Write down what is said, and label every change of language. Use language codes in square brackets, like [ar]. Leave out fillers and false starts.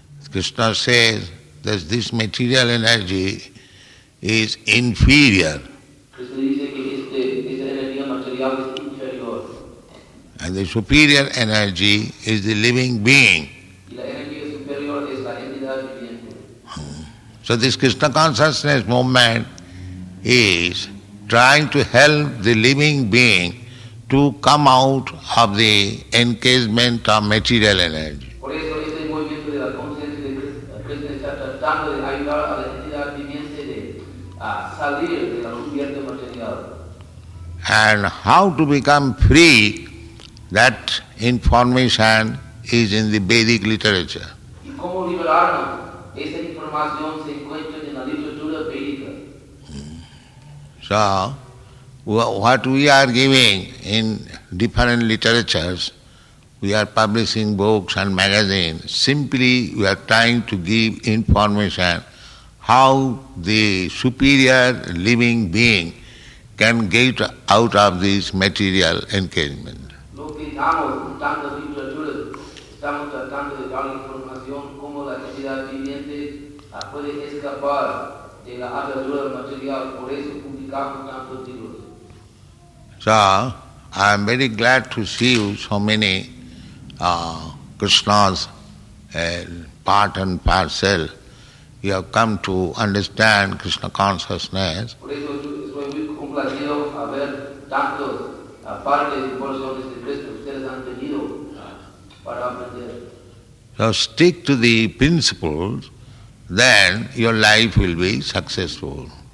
[en] Krishna says that this material energy is inferior. [es] Krishna dice que esta energía material es inferior. [en] And the superior energy is the living being. [es] Y la energía superior es la entidad viviente. [en] So this Krishna consciousness movement is trying to help the living being to come out of the encasement of material energy. [es] Por eso este movimiento de la conciencia de Krishna está tratando de ayudar a la entidad viviente de salir de la cubierta material. [en] And how to become free, that information is in the Vedic literature. [es] Y cómo liberarnos, esa información se encuentra en la literatura védica. [en] So, what we are giving in different literatures, we are publishing books and magazines, simply we are trying to give information how the superior living being can get out of this material encasement. [es] Lo que damos en tantas literaturas, estamos tratando de dar información cómo la entidad viviente puede escapar de la atadura material, por eso publicamos tantos libros. [en] So, I am very glad to see you, so many Krishna's part and parcel. You have come to understand Krishna consciousness. [es] Por eso estoy muy complacido a ver tantos partes y porciones de Cristo ustedes han venido para aprender. [en] So stick to the principles, then your life will be successful.